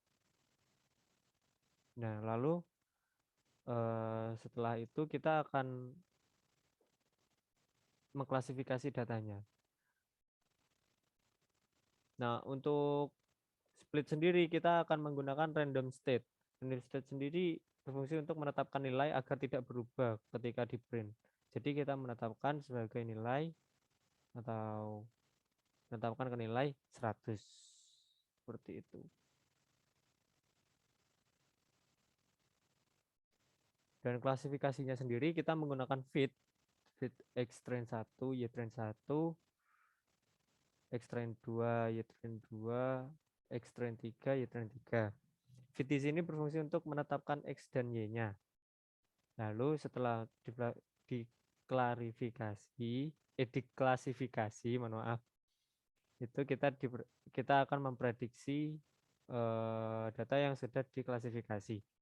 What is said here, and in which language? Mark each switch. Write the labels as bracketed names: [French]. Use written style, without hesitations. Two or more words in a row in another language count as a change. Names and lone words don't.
[Indonesian] Nah, lalu setelah itu kita akan mengklasifikasi datanya. Nah, untuk split sendiri kita akan menggunakan [English] random state. Random state [Indonesian] sendiri berfungsi untuk menetapkan nilai agar tidak berubah ketika di print. Jadi kita menetapkan sebagai nilai atau menetapkan ke nilai 100. Seperti itu. Dan klasifikasinya sendiri kita menggunakan [English] fit X train 1, Y train [Indonesian] 1, X train 2, Y train 2, X train 3, Y train 3. Fit di sini berfungsi untuk menetapkan X dan Y-nya. Lalu setelah diklasifikasi, mohon maaf, itu kita akan memprediksi data yang sudah diklasifikasi.